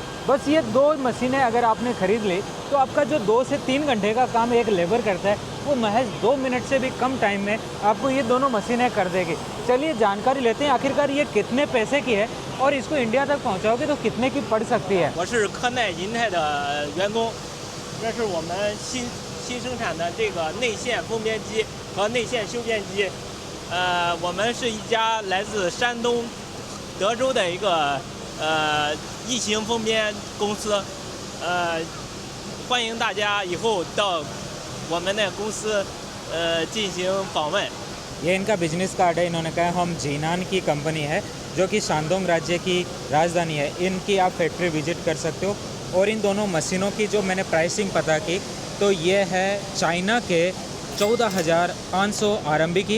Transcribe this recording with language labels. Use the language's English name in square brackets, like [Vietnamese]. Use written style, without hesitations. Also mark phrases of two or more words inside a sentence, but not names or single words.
[Hindi] बस ये 2 मशीनें अगर आपने ख़रीद ली तो आपका जो 2 से 3 घंटे का काम एक लेबर करता है वो महज 2 मिनट से भी कम टाइम में आपको ये दोनों मशीनें कर देगी। चलिए जानकारी लेते हैं आखिरकार ये कितने पैसे की है और इसको इंडिया तक पहुंचाओगे तो कितने की पड़ सकती है। [Chinese] 我是科奈银泰的员工，这是我们新生产的这个内线封边机和内线修边机。我们是一家来自山东德州的一个异形封边公司，欢迎大家以后到我们的公司进行访问。 [Hindi] ये इनका बिजनेस कार्ड है। इन्होंने कहा हम जीनान की कंपनी है जो कि शानदोंग राज्य की राजधानी है। इनकी आप [English] factory visit [Hindi] कर सकते हो। और इन दोनों मशीनों की जो मैंने प्राइसिंग पता की तो ये है चाइना के 14,500 RMB की।